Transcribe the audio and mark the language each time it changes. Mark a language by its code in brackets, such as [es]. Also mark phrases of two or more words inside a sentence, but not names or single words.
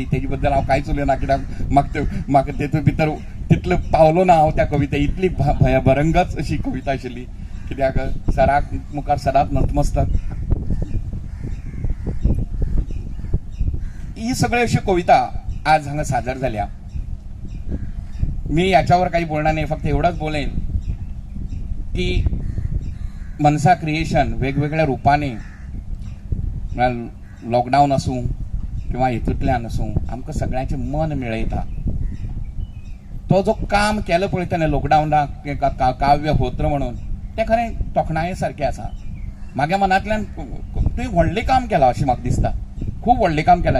[kok] तेजे बद्दल हांव कांयच उलयना कित्याक म्हाका तेतूंत भितर तितलो पावलो ना हांव त्या कविते. इतली भयभरंगच अशी कविता आशिल्ली. कित्याक सराक मुखार सदांच नतमस्तक. ही सगळ्यो अश्यो कविता आज हांगा सादर जाल्या. [mr] मी याच्यावर काही बोलणार नाही, फक्त एवढंच बोलेन की [kok] मनसा क्रिएशन वेगवेगळ्या रूपाने लॉकडाऊन आसूं किंवा हेतूंतल्यान आसूं आमकां सगळ्यांचें मन मिळयता. तो जो काम केलो पळय ताणें लॉकडावनाक काव्य होत्र म्हणून तें खरें तोखणाये सारकें आसा. म्हाज्या मनांतल्यान तुवें व्हडलें काम केलां अशें म्हाका दिसता. खूब व्हडलें काम केलां.